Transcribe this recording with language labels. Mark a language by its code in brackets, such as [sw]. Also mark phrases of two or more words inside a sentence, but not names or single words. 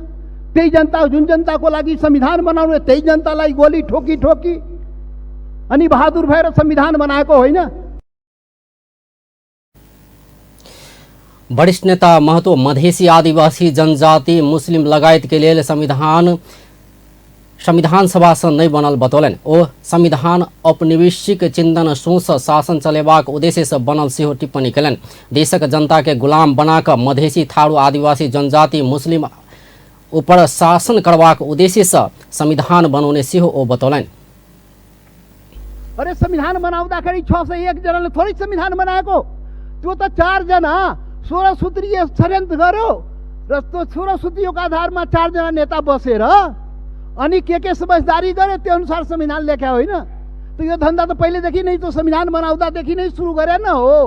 [ne] त्यही जनता, जुन जनताको लागि संविधान बनाउनु, त्यही जनतालाई गोली ठोकी ठोकी अनि बहादुर भएर संविधान बनाएको होइन। [mai] वरिष्ठ नेता महतो मधेसी, आदिवासी, जनजाति, मुस्लिम लगायत के लिए संविधान सभा से नहीं बनल बतौलन। ओ संविधान औपनिवेशिक चिंतन सोच शासन चलेबाक उद्देश्य से बनल सेहो टिप्पणी कलन। देशक जनता के गुलाम बनाकर मधेसी, थारू, आदिवासी, जनजाति, मुस्लिम ऊपर शासन करबाक उद्देश्य से संविधान बनौने सेहो ओ बतौलन। [ne] अरे संविधान बनाउँदाखेरि 601 जनाले थोरै संविधान बनाएको, त्यो त 4 जना 16 सूत्रीय षड्यन्त्र गर्यो र त्यो 16 सूत्रीयको आधारमा 4 जना नेता बसेर अनि के समझदारी गरे, त्यो अनुसार संविधान लेख्या होइन। त यो धन्दा त पहिलेदेखि नै, त्यो संविधान बनाउँदादेखि नै सुरु गरे न हो।